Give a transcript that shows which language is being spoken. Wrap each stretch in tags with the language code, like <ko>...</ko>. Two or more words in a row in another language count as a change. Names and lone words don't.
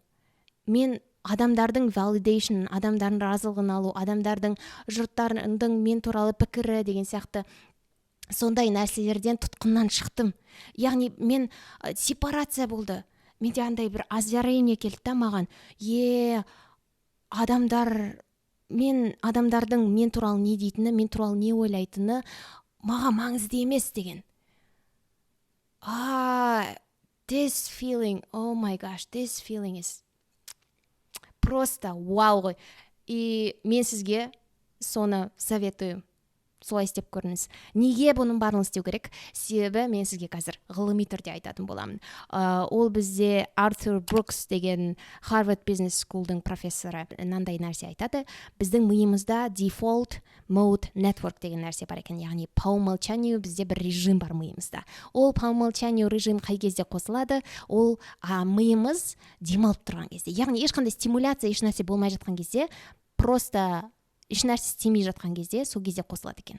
<kk>Мен адамдардың validation, адамдардың разылығын алу, адамдардың жұрттардың мен туралы пікірі деген сияқты сондай нәрселерден тұтқыннан шықтым. Яғни мен сепарация болды. Менде андай бір озарение келді да маған. Адамдардың мен туралы не дейтіні, мен туралы не ойлайтыны маған маңызды емес деген.</kk> <en>This feeling, oh my gosh, this feeling is</en> <ru>просто вау</ru> <en>ғой.</en> <kk>И мен сізге соны советую. солай істеп көріңіз. Неге бұның барлығын істеу керек? Себебі мен сізге қазір ғылыми түрде айтатын боламын. Ол бізде Артур Брукс деген Harvard Business School'дың профессоры мынандай нәрсе айтады. Біздің миымызда</kk> <en>default mode network</en> <kk>деген нәрсе бар екен. Яғни</kk> <ru>по умолчанию</ru> <kk>бізде бір режим бар миымызда. Ол</kk> <ru>по умолчанию</ru> <kk>режим қай кезде қосылады? Ол миымыз демалып тұрған кезде. Яғни ешқандай стимуляция, еш нәрсе болмай жатқан кезде, просто еш нәрсе істемей жатқан кезде сол кезде қосылады екен.</kk>